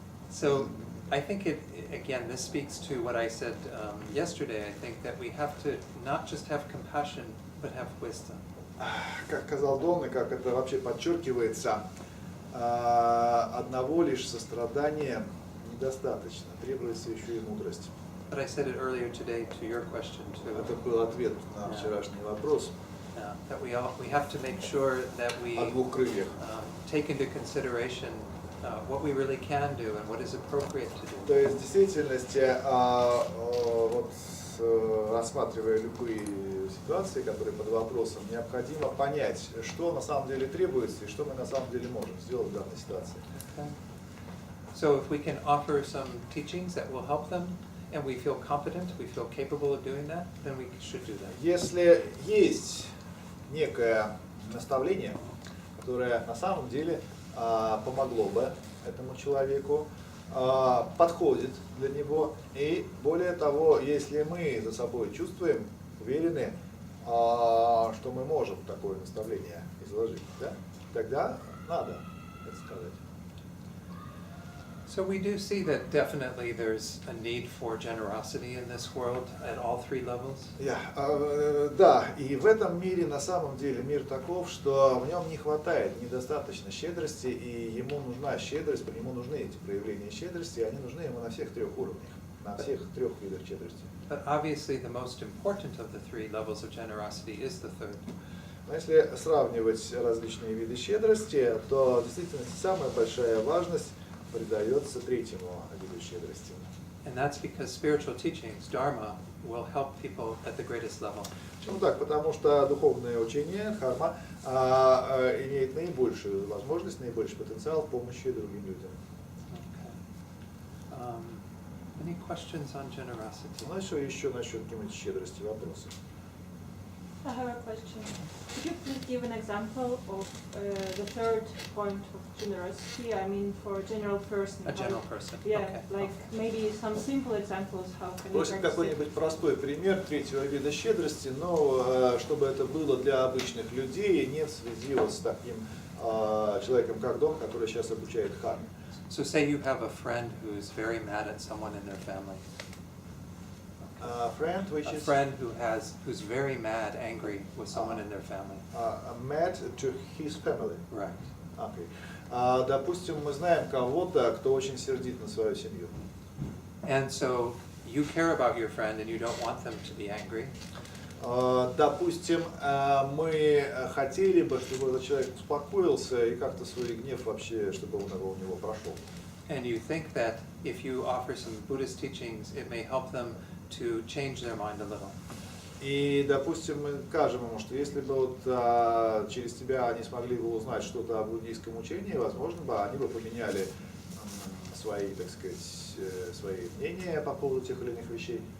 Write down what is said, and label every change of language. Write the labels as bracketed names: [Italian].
[English] So I think again, this speaks to what I said yesterday. I think that we have to not just have compassion, but have wisdom. [Russian] Как сказал Дон, и как это вообще подчеркивается, одного лишь сострадания недостаточно, требуется еще и мудрость. [English] But I said it earlier today to your question too. [Russian] Это был ответ на вчерашний вопрос. [English] That we have to make sure that we [Russian] О двух крыльях. [English] take into consideration what we really can do and what is appropriate to do. [Russian] То есть в действительности, вот, рассматривая любые ситуации, которые под вопросом, необходимо понять, что на самом деле требуется и что мы на самом деле можем сделать в данной ситуации. [English] Okay. So if we can offer some teachings that will help them, and we feel competent, we feel capable of doing that, then we should do that. [Russian] Если есть некое наставление, которое на самом деле помогло бы этому человеку, подходит для него, и более того, если мы за собой чувствуем, уверены, что мы можем такое наставление изложить, да, тогда надо это сказать. [English] So we do see that definitely there's a need for generosity in this world at all three levels. [Russian] Да, и в этом мире на самом деле мир таков, что в нем не хватает недостаточно щедрости, и ему нужна щедрость, ему нужны эти проявления щедрости, и они нужны ему на всех трех уровнях. на всех трех видах щедрости. [English] But obviously the most important of the three levels of generosity is the third. [Russian] Но если сравнивать различные виды щедрости, то действительно самая большая важность придается третьему виду щедрости. [English] And that's because spiritual teachings, Dharma, will help people at the greatest level. [Russian] Почему так? Потому что духовное учение, дхарма, имеет наибольшую возможность, наибольший потенциал в помощи другим людям. [English] Okay. Any questions on generosity? [Russian] Ну, еще насчет щедрости вопросы. [English] I have a question. Could you please give an example of the third point of generosity? I mean, for a general person. A general person. Yeah, Okay. like maybe some simple examples. How can you [Russian] Просим [English] practice it? [Russian] какой-нибудь простой пример третьего вида щедрости, но чтобы это было для обычных людей, не в связи вот с таким человеком, как Дон, который сейчас обучает дхарме. [English] So say you have a friend who's very mad at someone in their family. Friend, which A is friend who's very mad, angry with someone in their family. mad to his family. Right. Okay. [Russian] Допустим, мы знаем кого-то, кто очень сердит на свою семью. [English] And so you care about your friend and you don't want them to be angry. [Russian] Допустим, мы хотели бы, чтобы этот человек успокоился и как-то свой гнев вообще, чтобы он у него прошел. [English] And you think that if you offer some Buddhist teachings, it may help them to change their mind a little. [Russian] И, допустим, мы скажем ему, что если бы вот через тебя они смогли бы узнать что-то о буддийском учении, возможно бы они бы поменяли свои, так сказать, свои мнения по поводу тех или иных вещей.